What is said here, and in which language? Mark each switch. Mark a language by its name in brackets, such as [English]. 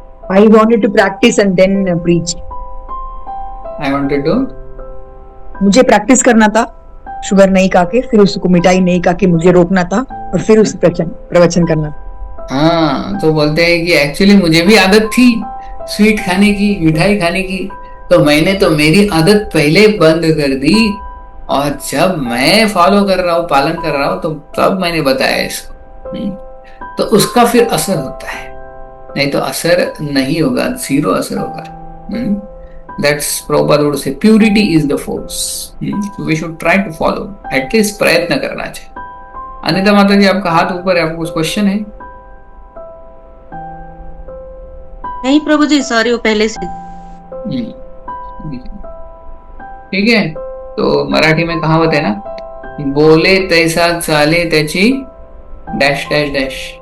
[English] I wanted to practice and then preach. I wanted to, [Hindi] मुझे practice करना था sugar नहीं खा के, फिर उसको मिठाई नहीं खा के मुझे रोकना था, और फिर उस प्रवचन करना था। हाँ, तो बोलते हैं कि एक्चुअली मुझे भी आदत थी स्वीट खाने की, मिठाई खाने की, तो मैंने तो मेरी आदत पहले बंद कर दी, और जब मैं फॉलो कर रहा हूँ, पालन कर रहा हूँ, तो तब मैंने बताया इसको। तो उसका फिर असर होता है, नहीं तो असर नहीं होगा, 0 असर होगा। [English] That's Prabhupada would say purity is the force. So we should try to follow. At least [Hindi] प्रयत्न करना चाहिए। अनिता माता जी आपका हाथ ऊपर है, आपको कुछ क्वेश्चन है? नहीं प्रभु जी, सॉरी वो पहले से। ठीक है, तो मराठी में कहावत है ना, [Marathi] बोले तैसा चाले त्याची [Hindi] डैश डैश डैश।